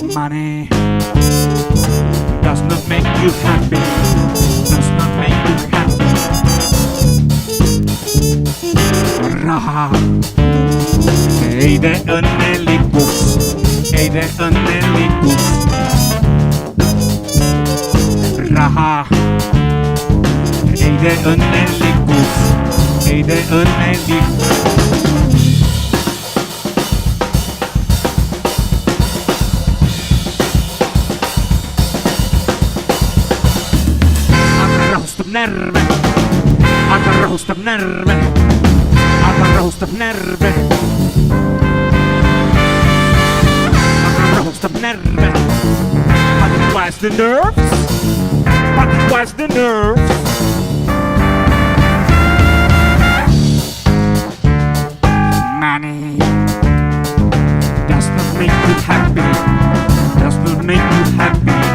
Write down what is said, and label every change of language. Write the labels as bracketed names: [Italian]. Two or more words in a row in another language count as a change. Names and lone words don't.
[English] Money does not make you happy. Does not make you happy. [Estonian] Raha ei tee õnnelikuks, ei tee õnnelikuks. Raha ei tee õnnelikuks, ei tee õnnelikuks. Närve, aga rahustab närve, aga rahustab närve, aga rahustab närve. [English] But it was the nerves, but it was the nerves. Money does not make you happy, does not make you happy.